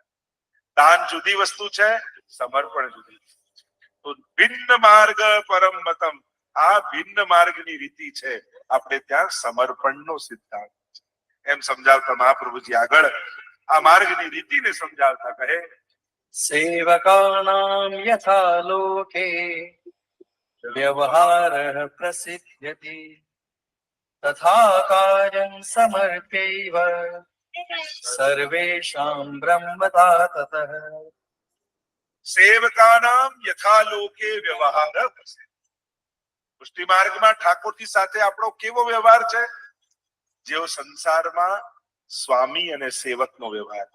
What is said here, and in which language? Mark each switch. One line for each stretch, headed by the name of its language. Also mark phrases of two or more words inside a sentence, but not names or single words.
Gujarati: દાન જુદી વસ્તુ છે, સમર્પણ જુદી. તો
Sanskrit: ભિન્ન માર્ગ પરમ મતમ.
Gujarati: આ ભિન્ન માર્ગની રીતિ છે. આપણે ત્યાં સમર્પણનો સિદ્ધાંત છે. એમ સમજાવતા મહાપ્રભુજી આગળ આ માર્ગની રીતિને સમજાવતા કહે
Sanskrit: सेवकानां यथा लोके व्यवहारः प्रसिद्ध्यति तथा कार्यं समर्प्यैव સર્વેષાં બ્રહ્મતા તતઃ. સેવકાનામ યથાલોકે વ્યવહાર
Gujarati: પુષ્ટિ માર્ગમાં ઠાકોરજી સાથે આપણો કેવો વ્યવહાર છે? જેવો સંસારમાં સ્વામી અને સેવકનો વ્યવહાર.